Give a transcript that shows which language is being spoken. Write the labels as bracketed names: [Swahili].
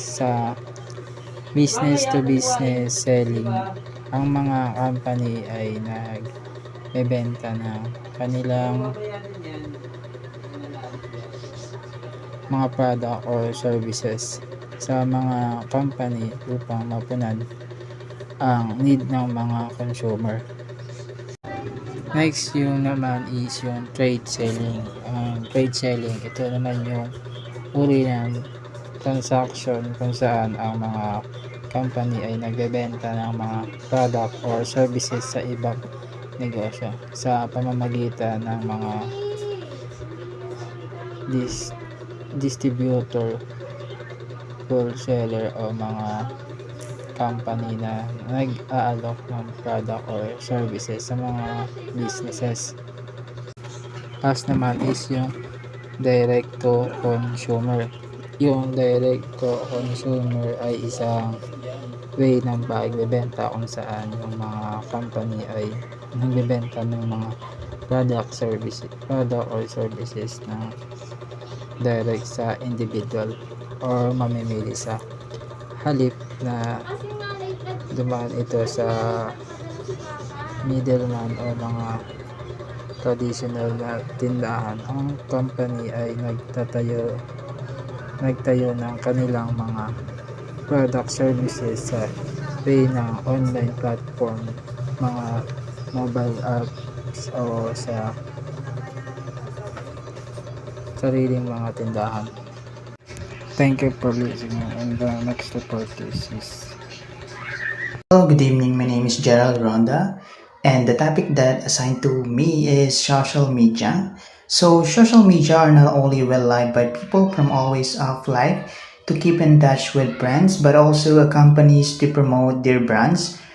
[Filipino] Sa business to business selling, ang mga company ay nagbebenta ng kanilang mga product or services sa mga company upang mapunan ang need ng mga consumer. Next yung naman is yung trade selling. Ang trade selling, ito naman yung uri ng transaction kung saan ang mga company ay nagbebenta ng mga product or services sa ibang negosyo sa pamamagitan ng mga distributor, wholesaler o mga company na nag-aalok ng product or services sa mga businesses. Last naman is yung direct to consumer. Yung direct to consumer ay isang way ng pagbebenta kung saan yung mga company ay nagbebenta ng mga product or services na direct sa individual or mamimili sa halip na dumaan ito sa middleman o mga traditional na tindahan. Ang company ay nagtayo ng kanilang mga product services sa way ng online platform, mga mobile apps o sa sariling mga tindahan. [English] Thank you for listening, and the next report is Hello, good evening. My name is Gerald Ronda, and the topic that assigned to me is social media. So, social media are not only well liked by people from all walks of life to keep in touch with brands, but also companies to promote their brands.